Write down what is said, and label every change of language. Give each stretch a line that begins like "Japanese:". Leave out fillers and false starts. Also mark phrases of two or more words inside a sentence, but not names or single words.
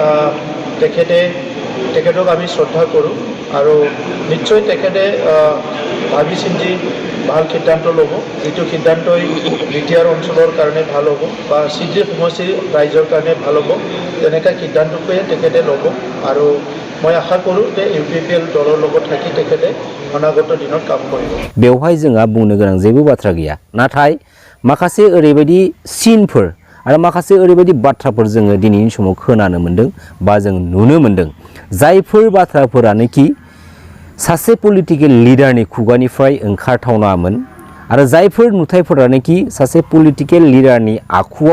Assamese: তেখেতক আমি শ্ৰদ্ধা কৰোঁ আৰু নিশ্চয় তেখেতে ভাবি চিন্তি ভাল সিদ্ধান্ত ল'ব যিটো সিদ্ধান্তই বিটিআৰ অঞ্চলৰ কাৰণে ভাল হ'ব বা চিডি সমষ্টিৰ ৰাইজৰ কাৰণে ভাল হ'ব তেনেকৈ সিদ্ধান্তটোৱে তেখেতে ল'ব আৰু মই আশা কৰোঁ যে UPPL দলৰ লগত থাকি তেখেতে অনাগত দিনত কাম কৰিব
Bodo: बेवहाय जोंहा बुंनो गोनां जेबो बाथ्रा गैया नाथाय माखासे ओरैबायदि सिनफोर आरो माखासे ओरैबायदि बाथ्राफोर जोङो दिनैनि समाव खोनानो मोन्दों बा जों नुनो मोन्दों जायफोर बाथ्राफोरानोखि सासे पलिटिकल लिडारनि खुगानिफ्राय ओंखारथावनामोन आरो जायफोर नुथायफोरानोखि सासे पलिटिकल लिडारनि आखुआव